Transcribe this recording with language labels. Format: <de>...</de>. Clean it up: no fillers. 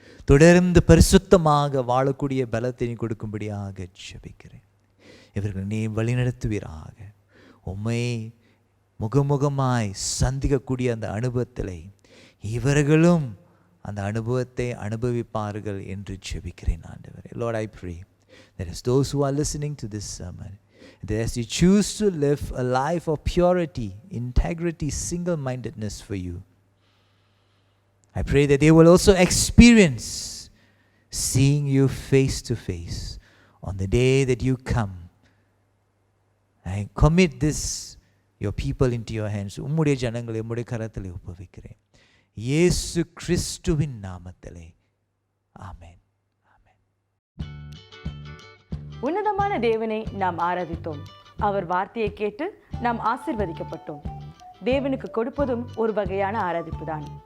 <ta>தொடர்ந்து பரிசுத்தமாக வாழக்கூடிய பலத்தை நீ கொடுக்கும்படியாக ஜெபிக்கிறேன். இவர்கள் நீ வழிநடத்துவீராக. உம்மை முகமுகமாய் சந்திக்கக்கூடிய அந்த அனுபவத்திலே இவர்களும் அந்த அனுபவத்தை அனுபவிப்பார்கள் என்று ஜெபிக்கிறேன் ஆண்டவரே.</ta> <en>Lord, I pray that as those who are listening to this sermon, that as you choose to live a life of purity, integrity, single-mindedness for you, I pray that they will also experience seeing you face to face on the day that you come. I commit this, your people, into your hands.</en> <ta>உம்முடைய ஜனங்களை உம்முடைய கரத்திலே ஒப்புவிக்கிறேன், இயேசு கிறிஸ்துவின் நாமத்திலே. ஆமென். ஆமென். உன்னதமான தேவனை நாம் ஆராதித்தோம். அவர் வார்த்தையை கேட்டு நாம் ஆசீர்வதிக்கப்பட்டோம். தேவனுக்கு கொடுப்பதும் ஒரு வகையான ஆராதிப்பு தான்.</ta>